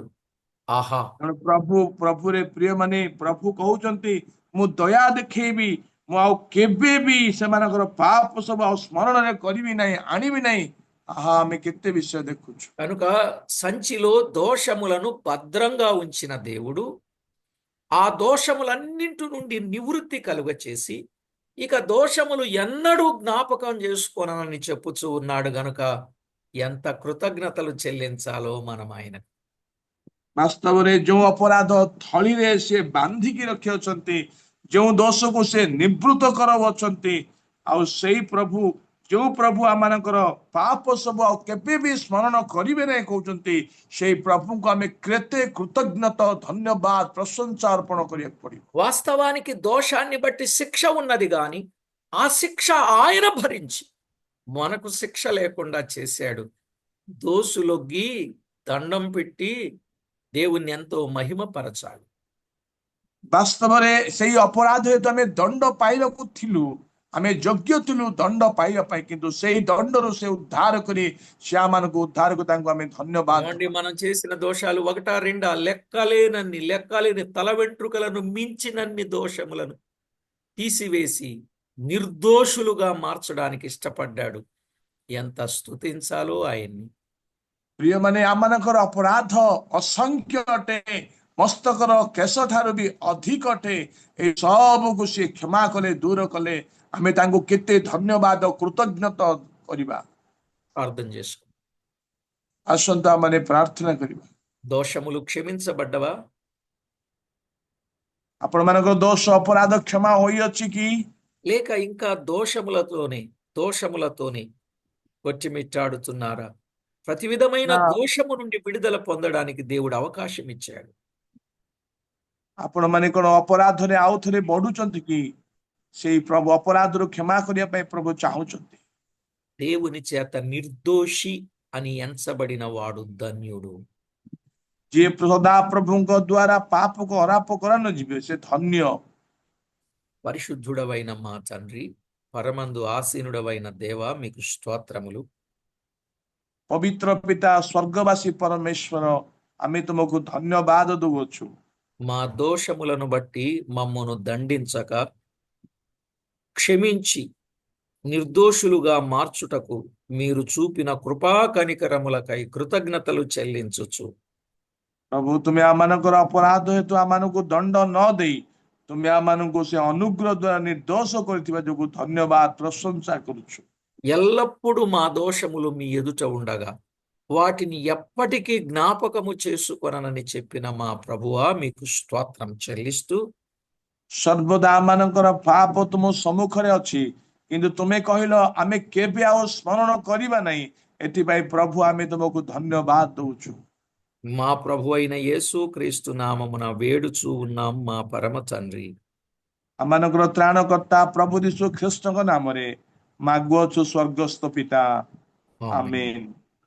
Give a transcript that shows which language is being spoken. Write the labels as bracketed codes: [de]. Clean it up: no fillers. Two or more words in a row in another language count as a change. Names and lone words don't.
[te] ఆహా, [or] ତେଣୁ ପ୍ରଭୁରେ ପ୍ରିୟ ମାନେ ପ୍ରଭୁ କହୁଛନ୍ତି ମୁଁ ଦୟା ଦେଖେଇବି, ମୁଁ ଆଉ କେବେ ବି ସେମାନଙ୍କର ପାପ ସବୁ ଆଉ ସ୍ମରଣରେ କରିବି ନାହିଁ, ଆଣିବି ନାହିଁ। ଆହା, ଆମେ କେତେ ବିଷୟ ଦେଖୁଛୁ। [te] కనుక సంచిలో దోషములను భద్రంగా ఉంచిన దేవుడు ఆ దోషములన్నింటి నుండి నివృత్తి కలుగచేసి ఇక దోషములు ఎన్నడూ జ్ఞాపకం చేసుకోనని చెప్పుచూ ఉన్నాడు. గనుక ఎంత కృతజ్ఞతలు చెల్లించాలో మనం ఆయన. [or] ବାସ୍ତବରେ ଯେଉଁ ଅପରାଧ ଥଳିରେ ସେ ବାନ୍ଧିକି ରଖିଅଛନ୍ତି, ଯେଉଁ ଦୋଷକୁ ସେ ନିବୃତ୍ତ କରାଉଛନ୍ତି, ଆଉ ସେଇ ପ୍ରଭୁ, ଯେଉଁ ପ୍ରଭୁ ଆମମାନଙ୍କର ପାପ ସବୁ ଆଉ କେବେ ବି ସ୍ମରଣ କରିବେ ନାହିଁ କହୁଛନ୍ତି, ସେଇ ପ୍ରଭୁଙ୍କୁ ଆମେ କେତେ କୃତଜ୍ଞତା, ଧନ୍ୟବାଦ, ପ୍ରଶଂସା ଅର୍ପଣ କରିବାକୁ ପଡିବ। [te] వాస్తవానికి దోషాన్ని బట్టి శిక్ష ఉన్నది గాని ఆ శిక్ష ఆయన భరించి మనకు శిక్ష లేకుండా చేశాడు. దోసులొగ్గి దండం పెట్టి దేవుణ్ణి ఎంతో మహిమపరచాలి. [or] ବାସ୍ତବରେ ସେଇ ଅପରାଧ ହେତୁ ଆମେ ଦଣ୍ଡ ପାଇବାକୁ ଥିଲୁ, ଆମେ ଯୋଗ୍ୟ ଥିଲୁ ଦଣ୍ଡ ପାଇବା ପାଇଁ, କିନ୍ତୁ ସେଇ ଦଣ୍ଡରୁ ସେ ଉଦ୍ଧାର କରି ସେମାନଙ୍କୁ ଉଦ୍ଧାରକୁ ତାଙ୍କୁ ଆମେ ଧନ୍ୟବାଦ। [te] ఏమండి, మనం చేసిన దోషాలు ఒకటా రెండా? లెక్కలేని తల వెంట్రుకలను మించినన్ని దోషములను తీసివేసి నిర్దోషులుగా మార్చడానికి ఇష్టపడ్డాడు. ఎంత స్తుతించాలో ఆయన్ని. [or] ପ୍ରିୟମାନେ, ଆମମାନଙ୍କର ଅପରାଧ ଅସଂଖ୍ୟ ଅଟେ, ମସ୍ତକର କେଶ ଠାରୁ ବି ଅଧିକ ଅଟେ। ଏଇ ସବୁକୁ ସେ କ୍ଷମା କଲେ, ଦୂର କଲେ। ଆମେ ତାଙ୍କୁ କେତେ ଧନ୍ୟବାଦ, କୃତଜ୍ଞତା କରିବା। [te] ప్రార్థన చేసుకో. [or] ଆସନ୍ତୁ ଆମମାନେ ପ୍ରାର୍ଥନା କରିବା। [te] దోషములు క్షమించబడ్డవా? [or] ଆପଣମାନଙ୍କର ଦୋଷ ଅପରାଧ କ୍ଷମା ହୋଇଅଛି କି? [te] లేక ఇంకా దోషములతోనే కొచ్చిమిట్టాడుతున్నారా? ప్రతి విధమైన [or] ନା [te] దోషము నుండి విడుదల పొందడానికి దేవుడు అవకాశం ఇచ్చాడు. [or] ଆପଣମାନେ କଣ ଅପରାଧରେ ଆଉ ଥରେ ବଢୁଛନ୍ତି କି? ସେଇ ପ୍ରଭୁ ଅପରାଧରୁ କ୍ଷମା କରିବା ପାଇଁ ପ୍ରଭୁ ଚାହୁଁଛନ୍ତି। [te] దేవుని చేత నిర్దోషి అని ఎంచబడిన వాడు ధన్యుడు. [or] ଯିଏ ସଦାପ୍ରଭୁଙ୍କ ଦ୍ଵାରା ପାପକୁ ଅରାପ କରା ନ ଯିବେ ସେ ଧନ୍ୟ। [te] పరిశుద్ధుడవైన మా తండ్రి, పరమందు ఆసీనుడవైన దేవ, మీకు స్తోత్రములు. [or] ପବିତ୍ର ପିତା ସ୍ୱର୍ଗବାସୀ ପରମେଶ୍ୱର ଆମେ ତୁମକୁ ଧନ୍ୟବାଦ ଦଉଅଛୁ। [te] మా దోషములను బట్టి మమ్మను దండించక క్షమించి నిర్దోషులుగా మార్చుటకు మీరు చూపిన కృపా కనికరములకై కృతజ్ఞతలు చెల్లించుచు, [or] ପ୍ରଭୁ ତୁମେ ଆମମାନଙ୍କର ଅପରାଧ ହେତୁ ଆମମାନଙ୍କୁ ଦଣ୍ଡ ନ ଦେଇ ତୁମେ ଆମମାନଙ୍କୁ ସେ ଅନୁଗ୍ରହ ଦ୍ଵାରା ନିର୍ଦ୍ଦୋଷ କରିଥିବା ଯୋଗୁଁ ଧନ୍ୟବାଦ ପ୍ରଶଂସା କରୁଛୁ। [te] ఎల్లప్పుడూ మా దోషములు మీ ఎదుట ఉండగా వాటిని ఎప్పటికీ జ్ఞాపకము చేసుకొనని చెప్పిన మా ప్రభువా, మీకు స్తోత్రం చెల్లిస్తూ, [or] ସର୍ବଦା ଆମମାନଙ୍କର ପାପ ତୁମ ସମ୍ମୁଖରେ ଅଛି, କିନ୍ତୁ ତୁମେ କହିଲ ଆମେ କେବେ ଆଉ ସ୍ମରଣ କରିବା ନାହିଁ। ଏଥିପାଇଁ ପ୍ରଭୁ ଆମେ ତୁମକୁ ଧନ୍ୟବାଦ ଦଉଛୁ। [te] మా ప్రభు అయిన యేసు క్రీస్తు నామమున వేడుచూ ఉన్నాం మా పరమ తండ్రి. [or] ଆମମାନଙ୍କର ତ୍ରାଣକର୍ତ୍ତା ପ୍ରଭୁ ଯୀଶୁ ଖ୍ରୀଷ୍ଟଙ୍କ ନାମରେ ମାଗୁଅଛୁ ସ୍ୱର୍ଗସ୍ଥ ପିତା, [te] ఆమేన్. [or] ଆମେନ୍।